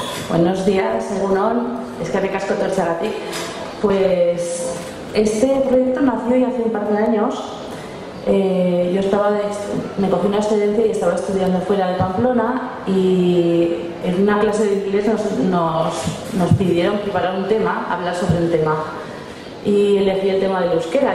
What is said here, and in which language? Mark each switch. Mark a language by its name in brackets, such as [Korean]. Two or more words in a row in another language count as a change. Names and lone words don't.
[Spanish] Buenos días, [Basque] Egunon, eskerrik asko etortzeagatik. [Spanish] Pues este proyecto nació ya hace un par de años. Me cogí una excedencia y estaba estudiando fuera de Pamplona, y en una clase de inglés nos pidieron preparar un tema, hablar sobre un tema, y elegí el tema del euskera.